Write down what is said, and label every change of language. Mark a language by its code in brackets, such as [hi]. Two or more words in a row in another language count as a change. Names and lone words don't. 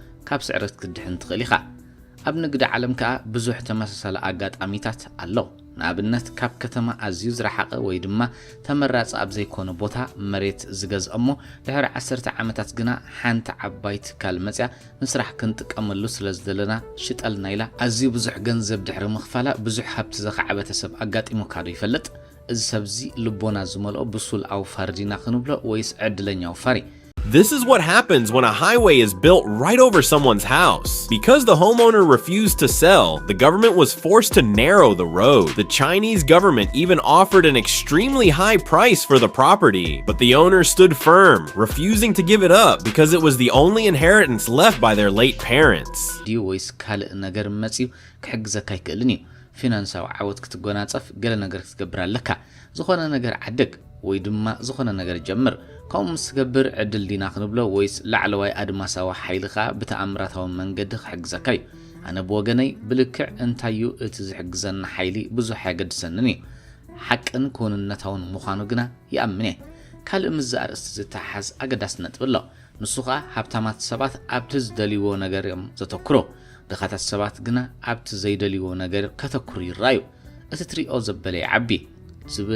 [ti] ካብ ስዕረት ክድሕን ትኽእል ኢኻ ኣብ ንግዲ ዓለም ከዓ ብዙሕ ተመሳሳሊ ኣጋጣሚታት ኣሎ ንኣብነት ካብ ከተማ ኣዝዩ ዝረሓቐ ወይ ድማ ተመራፂ ኣብ ዘይኮነ ቦታ መሬት ዝገዝኦሞ ድሕሪ 10 ዓመታት ግና ሓንቲ ዓባይ ትካል መፅያ ንስራሕ ክንጥቀመሉ ስለዝደለና ሽጠልና ኢላ ኣዝዩ ብዙሕ ገንዘብ ድሕሪ ምኽፋላ ብዙሕ ሃብቲ ዘኸዓበተ ሰብ ኣጋጢሙ ካዶ ይፈልጥ እዚ ሰብዚ ልቦና ዝመልኦ ብሱል ኣውፋር ዲና ክንብሎ ወይስ ዕድለኛ ኣውፋሪ [en] This is what happens when a highway is built right over someone's house. Because the homeowner refused to sell, the government was forced to narrow the road. The Chinese government even offered an extremely high price for the property, but the owner stood firm, refusing to give it up because it was the only inheritance left by their late parents. [ti] ፊናንሳዊ ዓወት ክትጎናጸፍ ገለ ነገር ክትገብር ኣለካ ዝኾነ ነገር ዓድግ ወይ ድማ ዝኾነ ነገር ጀምር ከም ምስገብር ዕድል ዲና ክንብሎ ወይስ ላዕለዋይ ኣድማሳዊ ሓይልኻ ብተኣምራታዊ መንገዲ ክሕግዘካ እዩ ኣነ ብወገነይ ብልክዕ እንታዩ እቲ ዝሕግዘና ሓይሊ ብዙሕ ያገድሰንን እዩ ሓቅን ኮንነታውን ምዃኑ ግና ይኣምን እየ ካልእ ምዛርእስቲ ዝተሓዝ ኣገዳስ ነጥብ ኣሎ ንሱ ኸኣ ሃብታማት ሰባት ኣብቲ ዝደልይዎ ነገር እዮም ዘተኩሮ ድኻታት ሰባት ግና ኣብቲ ዘይደልይዎ ነገር ከተኩሩ ይራዩ እቲ ትሪኦ ዘበለ ይዓቢ ዝብል